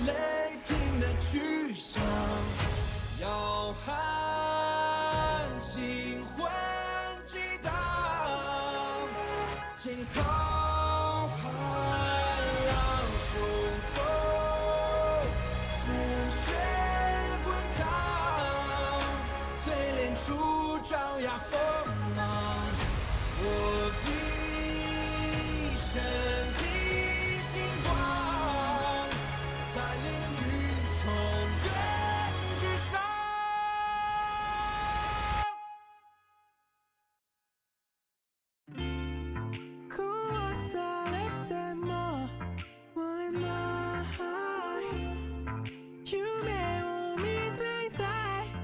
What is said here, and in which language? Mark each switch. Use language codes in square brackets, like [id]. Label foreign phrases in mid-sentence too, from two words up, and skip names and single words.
[zh] 雷霆的巨响，摇撼心魂激荡，惊涛骇浪胸口，鲜血滚烫，淬炼出爪牙锋芒。我必身披星光，在领域中原之上。 [ja] 壊されても折れない夢を見ていたい、